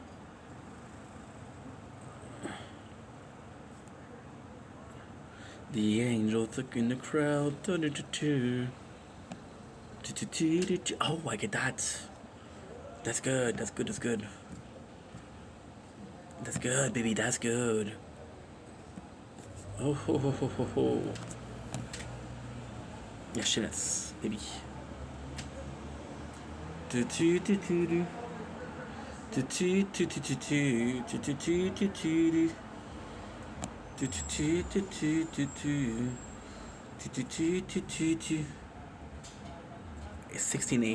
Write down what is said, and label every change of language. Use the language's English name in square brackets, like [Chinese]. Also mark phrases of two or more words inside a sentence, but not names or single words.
[English] The angel took in the crowd. Oh, I get that. That's good. That's good. That's good. That's good, baby. That's good. Oh ho ho ho ho ho. Yeah, shit, baby. Do do do do do. Do do do do do do do do do do do. Do do do do do do. Do do do do do. 16:08.